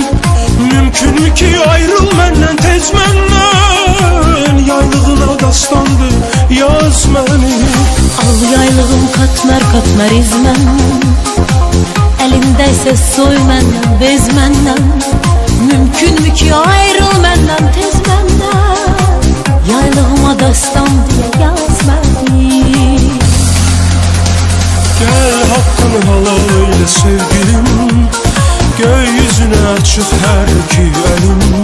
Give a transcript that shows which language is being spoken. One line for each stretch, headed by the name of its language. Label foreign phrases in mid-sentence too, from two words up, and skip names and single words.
Azerbaijani: Mümkün mü ki ayrıl məndən, tez məndən. Yaylığına dastandır, yaz məni.
Turkish: Al yaylığım, katmer katmer izmen. Elindeyse soy menden, bez menden. Mümkün mü ki ayrıl menden, tez menden. Yaylığıma dastan diye yaz beni. Gel hakkını halal eyle sevgilim, gökyüzüne açık her iki elim.